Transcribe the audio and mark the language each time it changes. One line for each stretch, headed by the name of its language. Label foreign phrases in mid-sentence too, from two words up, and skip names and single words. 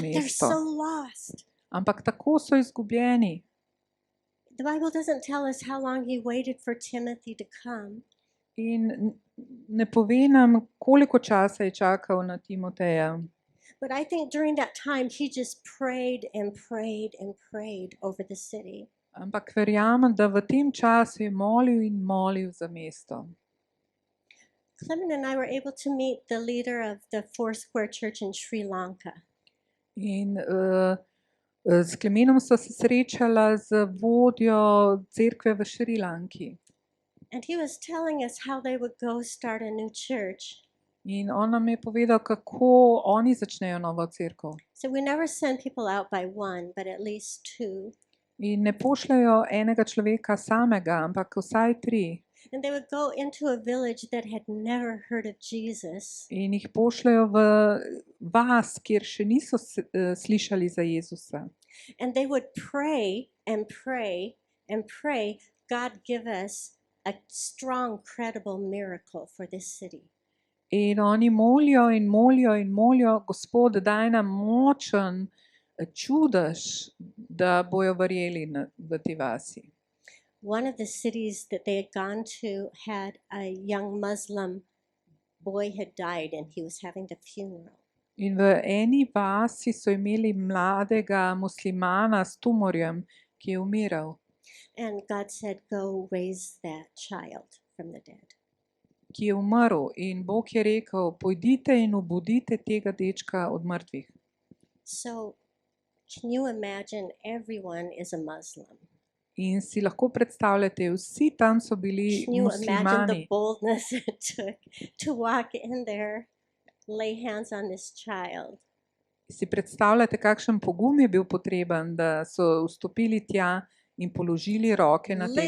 English: But they're
Slovenian: mesto.
English: so lost.
Slovenian: Ampak tako so izgubljeni.
English: The Bible doesn't tell us how long he waited for Timothy to come.
Slovenian: In ne pove nam, koliko časa je čakal na Timoteja.
English: But I think during that time, he just prayed and prayed and prayed over the city.
Slovenian: Ampak verjamem, da v tem času je molil in molil za mesto.
English: Clement and I were able to meet the leader of the Four Square Church in Sri Lanka.
Slovenian: In s Klemenom sva se srečala z vodjo cerkve v Šrilanki.
English: And he was telling us how they would go start a new church.
Slovenian: In on nam je povedal, kako oni začnejo novo cerkev.
English: So we never send people out by one, but at least two.
Slovenian: In ne pošljajo enega človeka samega, ampak vsaj 3.
English: And they would go into a village that had never heard of Jesus.
Slovenian: In jih pošljajo v vas, kjer še niso slišali za Jezusa.
English: And they would pray and pray and pray, God give us a strong, credible miracle for this city.
Slovenian: In oni molijo in molijo in molijo: Gospod, daj nam močen čudež, da bojo verjeli v tej vasi.
English: One of the cities that they had gone to had a young Muslim boy had died and he was having the funeral.
Slovenian: In v eni vasi so imeli mladega muslimana s tumorjem, ki je umiral,
English: And God said, go raise that child from the dead.
Slovenian: ki je umrl. In Bog je rekel: Pojdite in obudite tega dečka od mrtvih.
English: So can you imagine everyone is a Muslim?
Slovenian: In si lahko predstavljate, vsi tam so bili
English: Can you imagine the
Slovenian: muslimani.
English: boldness it took to walk in there, lay hands on this child?
Slovenian: Si predstavljate, kakšen pogum je bil potreben, da so vstopili tja in položili roke na tega